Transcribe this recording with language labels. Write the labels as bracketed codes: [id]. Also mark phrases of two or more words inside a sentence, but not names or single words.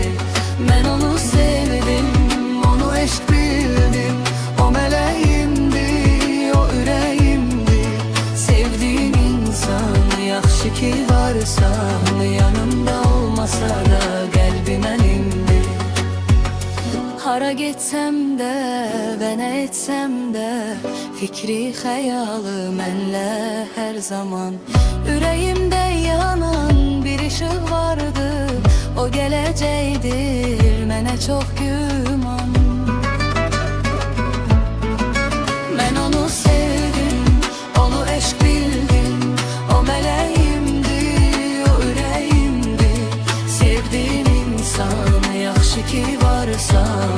[tr] Ben onu sevdim, onu eş bildim. O meleğimdi, o ürəyimdi. [az] Sevdiğim insan, yaxşı ki varsan. Yanımda olmasa da qəlbimə indi. Hara getsem de ve ne etsem de fikri xəyalı mənlə her zaman. [tr] Ürəyimdə yanan bir ışık vardı. [az] O gələcəkdir mənə çox güman. [tr] Ben onu sevdim, onu eşq bildim. O meleğimdi, o ürəyimdi. [az] Sevdiğim insan, yaxşı ki varsan.